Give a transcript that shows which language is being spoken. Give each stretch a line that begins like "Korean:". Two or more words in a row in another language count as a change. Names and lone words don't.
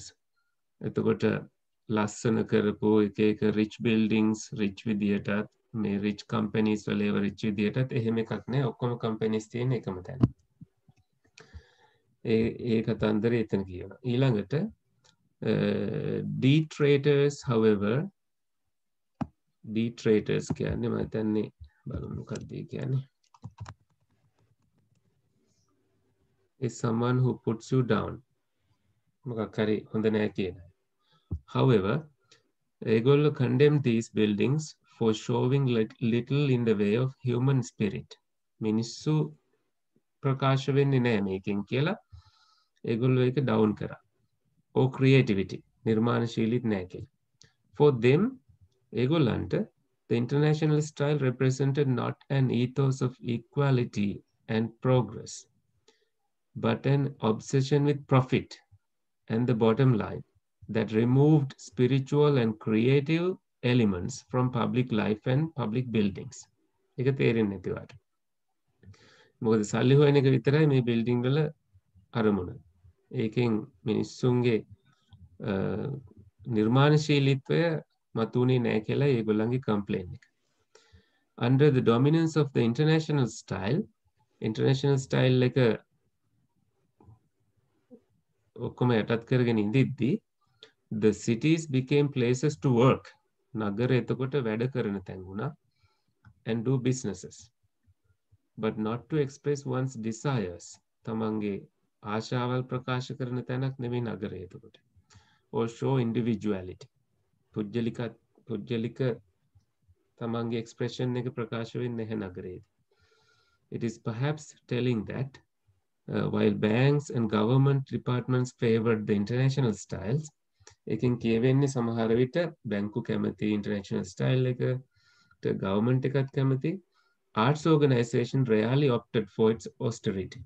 Sinhala: එතකොට ලස්සන කරපු එක
English: rich buildings,
Sinhala: rich විදියටත් මේ
English: rich companies
Sinhala: වල ඒව rich විදියටත් එහෙම එකක් නෑ. ඔක්කොම companies තියෙන එකම තැන. ඒ කතන්දරය එතන කියනවා. ඊළඟට
English: detractors, however, detractors
Sinhala: කියන්නේ මම හිතන්නේ බලමු මොකක්ද කියන්නේ.
English: is someone who puts you down.
Sinhala: මොකක් හරි හොඳ නෑ කියන.
English: However, ඒගොල්ලෝ condemned these buildings for showing little in the way of human spirit.
Sinhala: මිනිස්සු ප්‍රකාශ වෙන්නේ නෑ මේකෙන් කියලා ඒගොල්ලෝ ඒක down කරා.
English: or creativity,
Sinhala: නිර්මාණශීලීත් නෑ කියලා.
English: For them, ඒගොල්ලන්ට the international style represented not an ethos of equality and progress, but an obsession with profit and the bottom line that removed spiritual and creative elements from public life and public buildings.
Sinhala: ඒක තේරෙන්නේ නැති වාට. මොකද සල්ලි හොයන එක විතරයි මේ building වල අරමුණ. ඒකෙන් මිනිස්සුන්ගේ නිර්මාණශීලීත්වය මතුනේ නැහැ කියලා ඒගොල්ලන්ගේ complaint එක.
English: Under the dominance of the international style
Sinhala: එක ඔක්කොම යටත් කරගෙන ඉඳිද්දී
English: the cities became places to work.
Sinhala: නගර එතකොට වැඩ කරන තැන් වුණා
English: and do businesses, but not to express one's desires.
Sinhala: තමන්ගේ ආශාවල් ප්‍රකාශ කරන තැනක් නෙමෙයි නගරය එතකොට.
English: or show individuality.
Sinhala: පුජ්‍යලික තමන්ගේ expression එක ප්‍රකාශ වෙන්නේ නැහැ නගරයේදී.
English: It is perhaps telling that while banks and government departments favored the international styles,
Sinhala: එකෙන් කියවෙන්නේ සමහර විට බැංකු කැමති
English: international style
Sinhala: එකට, government එකත් කැමති.
English: Arts organization rarely opted for its austerity.